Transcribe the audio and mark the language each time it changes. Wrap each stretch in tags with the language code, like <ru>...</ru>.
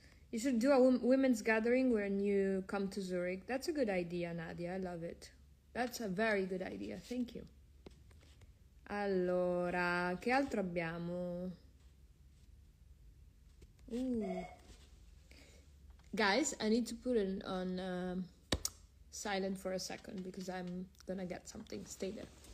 <en>You should do a women's gathering when you come to Zurich. That's a good idea, Nadia. I love it. That's a very good idea. Thank you.</en> <it>Allora, che altro abbiamo?</it> <en>Guys, I need to put it on silent for a second because I'm gonna get something. Stay there.</en>